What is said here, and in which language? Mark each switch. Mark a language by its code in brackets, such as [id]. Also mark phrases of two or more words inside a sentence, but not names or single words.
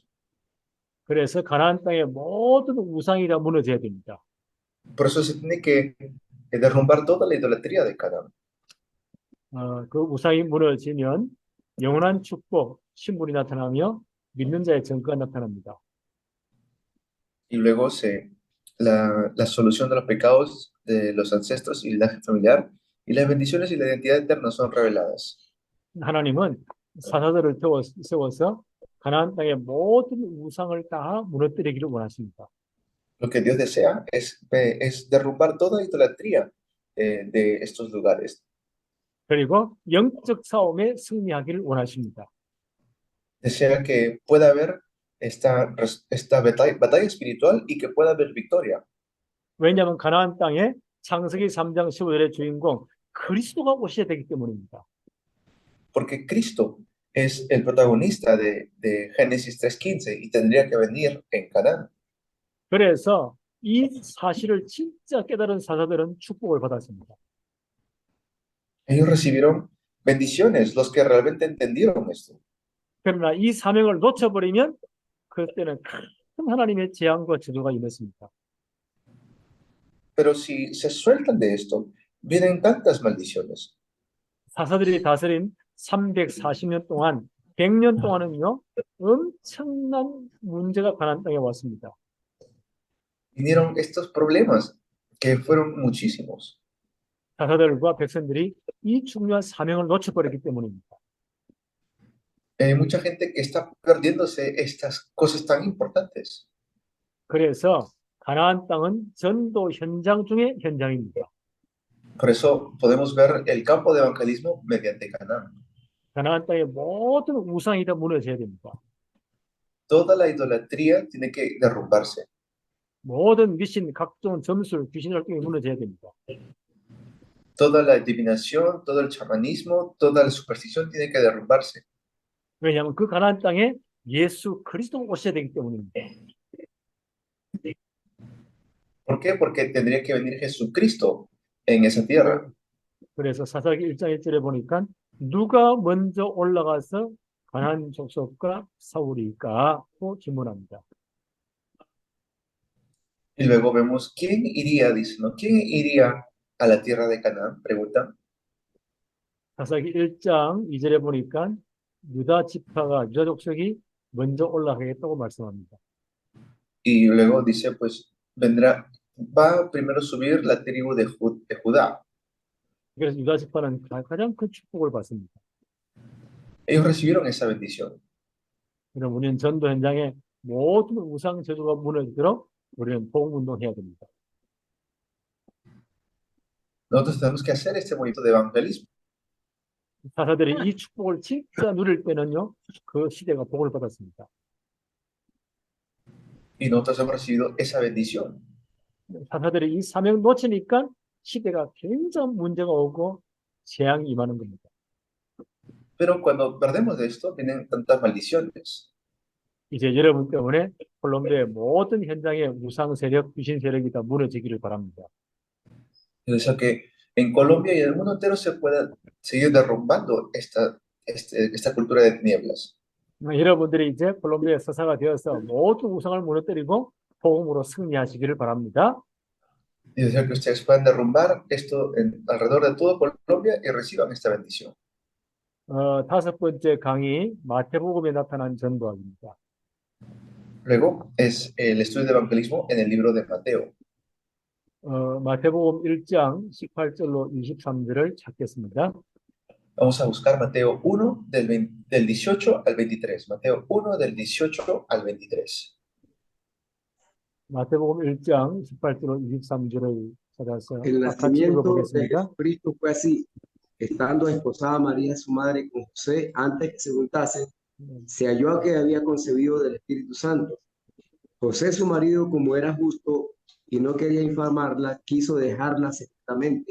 [ko] 그래서 가나안 땅의 모든 우상이 다 무너져야 됩니다. [es] Por eso se tiene que derrumbar toda la idolatría de Canaán. [ko] 그 우상이 무너지면 영원한 축복, 신분이 나타나며 믿는 자의 정가가 나타납니다. [es] Y luego la solución de los pecados de los ancestros y el linaje familiar y las bendiciones y la identidad eterna son reveladas. [ko] 하나님은 사사들을 세워서 가나안 땅의 모든 우상을 다 무너뜨리기를 원하십니다. [es] Lo que Dios desea es derrumbar toda idolatría de estos lugares. [ko] 그리고 영적 싸움에 승리하기를 원하십니다. [es] Desea que pueda haber esta batalla espiritual y que pueda haber victoria. [ko] 왜냐하면 가나안 땅에 창세기 3장 15절의 주인공 그리스도가 오셔야 되기 때문입니다. [es] Porque Cristo es el protagonista de Génesis 3:15 y tendría que venir en Canaán. [ko] 그래서 이 사실을 진짜 깨달은 사사들은 축복을 받았습니다. [es] Ellos recibieron bendiciones, los que realmente entendieron esto. [ko] 그러나 이 사명을 놓쳐버리면 그때는 큰 하나님의 재앙과 저주가 임했습니다. [es] Pero si se sueltan de esto, vienen tantas maldiciones. [ko] 사사들이 다스린 340년 동안 100년 동안은요 엄청난 문제가 가나안 땅에 왔습니다. [es] Vinieron estos problemas que fueron muchísimos. [ko] 사사들과 백성들이 이 중요한 사명을 놓쳐버렸기 때문입니다. [es] Hay mucha gente que está perdiéndose estas cosas tan importantes. [ko] 그래서 가나안 땅은 전도 현장 중의 현장입니다. [es] Por eso podemos ver el campo de evangelismo mediante Canaán. [ko] 가나안 땅의 모든 우상이 다 무너져야 됩니다. [es] Toda la idolatría tiene que derrumbarse. [ko] 모든 미신, 각종 점술, 귀신 활동이 무너져야 됩니다. [es] Toda la adivinación, todo el chamanismo, toda la superstición tiene que derrumbarse. [ko] 왜냐하면 그 가나안 땅에 예수 그리스도가 오셔야 되기 때문입니다. [es] ¿Por qué? Porque tendría que venir Jesucristo en esa tierra. [ko] 그래서 사사기 1장 1절에 보니까 누가 먼저 올라가서 가나안 족속과 싸우리까고 질문합니다. [es] Y luego vemos quién iría, dice, ¿no? ¿Quién iría a la tierra de Canaán? Pregunta. [ko] 사사기 1장 2절에 보니까 유다 지파가 유다 족속이 먼저 올라가겠다고 말씀합니다. [es] Y luego dice, pues va primero a subir la tribu de Judá. [ko] 그래서 유다 지파는 가장 큰 축복을 받습니다. [es] Ellos recibieron esa bendición. [ko] 그럼 우리는 전도 현장에 모든 우상 제도가 무너지도록 우리는 복음 운동해야 됩니다. [es] Nosotros tenemos que hacer este movimiento de evangelismo. [ko] 사사들이 이 축복을 진짜 누릴 때는요, 그 시대가 복을 받았습니다. [es] Y nosotros hemos recibido esa bendición. [ko] 사사들이 이 사명 놓치니까 시대가 굉장히 문제가 오고 재앙이 임하는 겁니다. [es] Pero cuando perdemos de esto, vienen tantas maldiciones. [ko] 이제 여러분 때문에 콜롬비아의 모든 현장에 우상 세력, 귀신 세력이 다 무너지기를 바랍니다. [es] Es decir, que en Colombia y en el mundo entero se pueda seguir derrumbando esta cultura de tinieblas. [ko] 여러분들이 이제 콜롬비아의 사사가 되어서 모든 우상을 무너뜨리고 복음으로 승리하시기를 바랍니다. [es] Y decir que ustedes puedan derrumbar esto alrededor de todo Colombia y reciban esta bendición. [ko] 다섯 번째 강의, 마태복음에 나타난 전도학입니다. [es] Luego es el estudio de evangelismo en el libro de Mateo. [ko] 마태복음 1장 18절로 23절을 찾겠습니다. [es] Vamos a buscar Mateo 1 del 18 al 23. Mateo 1 del 18 al 23. [ko] 마태복음 1장 18절로 23절을 찾아서 [es] El [ko] 같이 [es] nacimiento de [ko] 읽어보겠습니다. [es] Jesucristo fue así. Estando desposada María, su madre, con José, antes que se juntasen, se halló que había concebido del Espíritu Santo. José, su marido, como era justo y no quería infamarla, quiso dejarla secretamente.